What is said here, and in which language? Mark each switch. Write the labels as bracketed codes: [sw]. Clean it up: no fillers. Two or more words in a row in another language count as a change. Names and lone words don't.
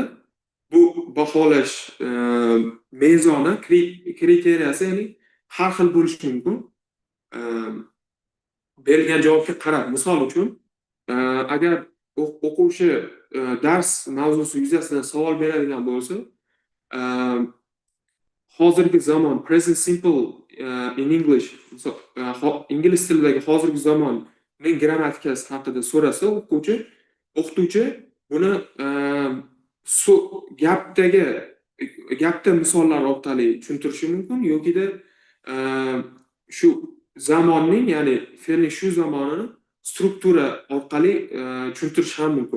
[uz] Bu baholash mezoni, kriteriyasi, ya'ni har xil bo'lishi mumkin. Berilgan javobga qarab, misol uchun, agar o'quvchi dars mavzusi yuzasidan savol beradigan bo'lsa, hozirgi zamon, [en] present simple in English, [uz] ingliz tilidagi hozirgi zamonning grammatikasi haqida so'rasa o'qituvchi buni gapda misollar orqali tushuntirishi mumkin yokida shu zamonning, ya'ni fe'lning shu zamonini struktura orqali tushuntirish ham mumkin.